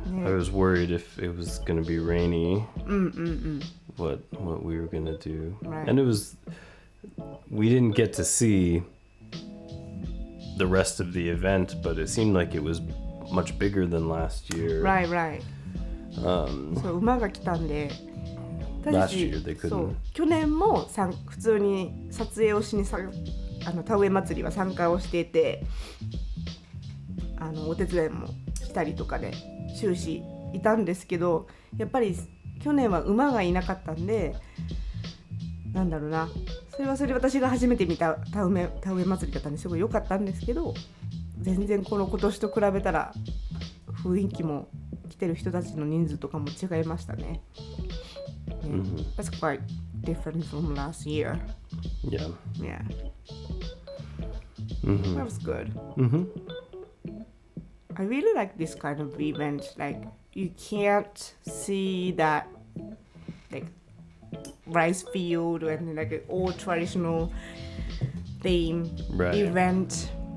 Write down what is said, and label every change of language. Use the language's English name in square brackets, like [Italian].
[English] I was worried if it was going to be rainy. What we were going to do. Right. And we didn't get to see the rest of the event, but it seemed like it was much bigger than last year. [Japanese] Right. そう馬が来たんで。 [English] Last year they couldn't. [Japanese] そう去年も普通に撮影をしに田植え祭りは参加をしていて、お手伝いもしたりとかで終始いたんですけど、やっぱり去年は馬がいなかったんで、なんだろうな、それはそれ私が初めて見た田植え祭りだったんですごい良かったんですけど、全然今年と比べたら雰囲気も来てる人たちの人数とかも違いましたね。 [English] That's quite different from last year. Yeah. That was good. I really like this kind of event. Like you can't see that like rice field and like an old traditional theme event.